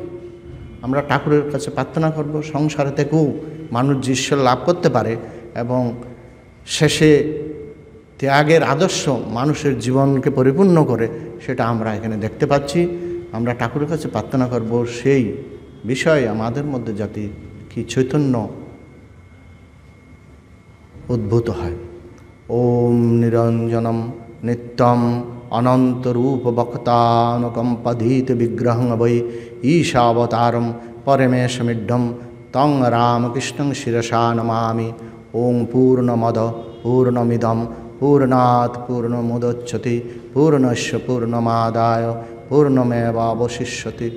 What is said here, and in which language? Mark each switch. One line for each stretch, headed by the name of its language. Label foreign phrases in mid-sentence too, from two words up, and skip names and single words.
Bangla: আমরা ঠাকুরের কাছে প্রার্থনা করব সংসারে থেকেও মানুষ যে ঈশ্বর লাভ করতে পারে এবং শেষে ত্যাগের আদর্শ মানুষের জীবনকে পরিপূর্ণ করে, সেটা আমরা এখানে দেখতে পাচ্ছি। আমরা ঠাকুরের কাছে প্রার্থনা করব সেই বিষয়ে আমাদের মধ্যে যাতে কি চৈতন্য উদ্ভূত হয়।
Sanskrit: ओम निरंजनम नित्यम अनंतरूपवक्तानुकंपधीत विग्रहं वै ईशावतारं परमेशमिड्ढं तं रामकृष्णं शिरसा नमामि। ओं पूर्णमद पूर्णमिदं पूर्णात् पूर्णमुदच्यते पूर्णस्य पूर्णमादाय पूर्णमेवावशिष्यते।